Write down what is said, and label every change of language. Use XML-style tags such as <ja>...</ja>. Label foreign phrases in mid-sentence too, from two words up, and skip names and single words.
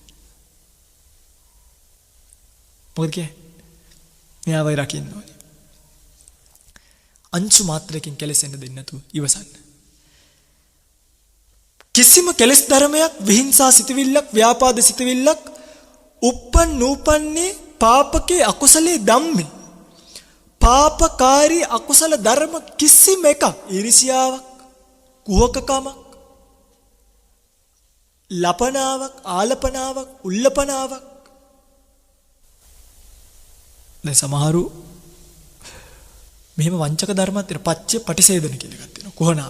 <si>මොකද කියන්නේ? මෙයාවයි රකින්න ඕනේ. අංශු මාත්‍රයකින් කෙලෙසෙන්න දෙන්න නැතුව ඉවසන්න. කිසිම කෙලෙස් ධර්මයක් විහිංසා සිතවිල්ලක් ව්‍යාපාද සිතවිල්ලක්</si> <pi>නූපන්නේ පාපකේ අකුසලේ ධම්මේ</pi> <si>පාපකාරී අකුසල ධර්ම කිසිම එකක් ඊර්ෂ්‍යාවක් කුහකකමක් ලපනාවක් ආලපනාවක් උල්ලපනාවක් දැන් සමහරු මෙහෙම වංචක ධර්මات තියෙන පච්ච පටිසේදන කියලා එකක් තියෙනවා කුහනාවක්.</si>